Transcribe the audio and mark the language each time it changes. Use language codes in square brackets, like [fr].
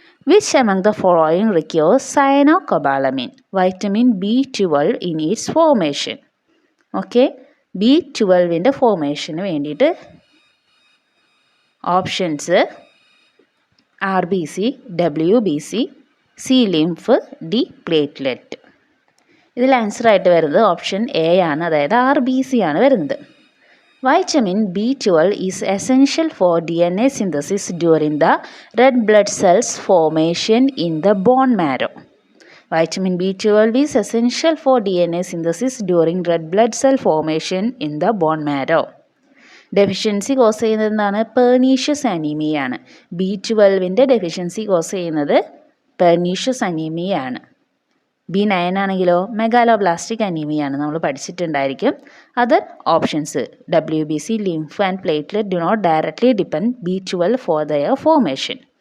[en] Which among the following requires cyanocobalamin, vitamin B12 in its formation? [ml] Okay, B12ൻ്റെ ഫോർമേഷന് വേണ്ടിയിട്ട് options RBC, WBC, C lymph, D platelet. ഇതിൽ answer ആയിട്ട് വരുന്നത് option A ആണ്, അതായത് RBC ആണ് വരുന്നത്. [en] Vitamin B12 is essential for DNA synthesis during the red blood cells formation in the bone marrow. Vitamin B12 is essential for DNA synthesis during red blood cell formation in the bone marrow. [ml] Deficiency cos ചെയ്യുന്നത് എന്താണ്? Pernicious അനീമിയയാണ്. B12 deficiency cos ചെയ്യുന്നത് pernicious അനീമിയയാണ്. B9 ആണെങ്കിലോ megaloblastic അനീമിയാണ്, നമ്മൾ പഠിച്ചിട്ടുണ്ടായിരിക്കും. [en] Other options WBC, lymph and platelet do not directly depend B12 for their formation.